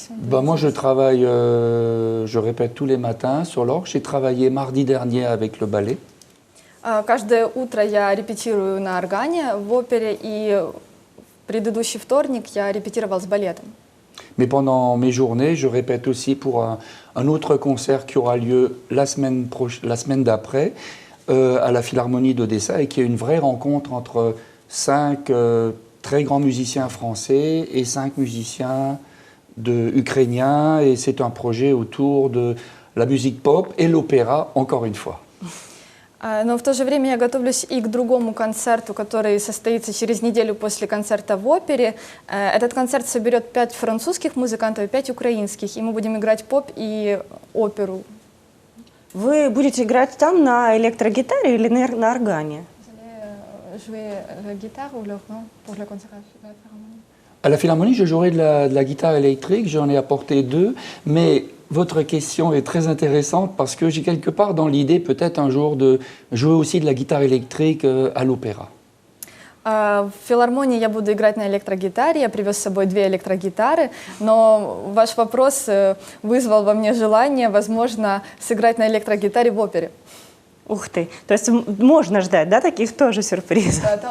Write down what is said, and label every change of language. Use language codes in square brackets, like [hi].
[fr] Moi, je travaille, je répète tous les matins sur l'orgue. J'ai travaillé mardi dernier avec le ballet. [ru] Каждое утро я репетирую на органе в опере, и в предыдущий вторник я репетировал с балетом. [fr] Mais pendant mes journées, je répète aussi pour un autre concert qui aura lieu la semaine d'après à la Philharmonie d'Odessa et qui est une vraie rencontre entre 5 très grands musiciens français et 5 musiciens ukrainiens. Et c'est un projet autour de la musique pop et l'opéra, encore une fois. [ru] Но в то же время я готовлюсь и к другому концерту, который состоится через неделю после концерта в опере. Этот концерт соберет 5 французских музыкантов и 5 украинских, и мы будем играть поп и оперу. Вы будете играть там на электрогитаре или на органе? [fr] Jouer la guitare ou l'organ pour le concert à la Philharmonie? À la Philharmonie, je jouerai de la guitare électrique, j'en ai apporté 2, mais votre question est très intéressante parce que j'ai quelque part dans l'idée peut-être un jour de jouer aussi de la guitare électrique à l'opéra. [ru] В филармонии я буду играть на электрогитаре, я привез с собой 2 электрогитары, но ваш вопрос вызвал во мне желание, возможно, сыграть на электрогитаре в опере. Ух ты! То есть можно ждать, да, таких тоже сюрпризов?